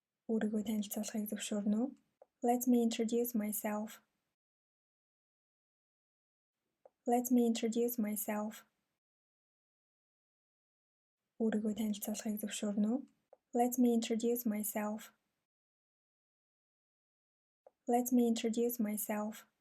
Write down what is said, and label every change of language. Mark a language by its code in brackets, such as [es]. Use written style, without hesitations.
[mn] Өөрийгөө танилцуулахыг зөвшөөрнө үү? [en] Let me introduce myself. Let me introduce myself. [mn] Өөрийгөө танилцуулахыг зөвшөөрнө үү? [en] Let me introduce myself. Let me introduce myself.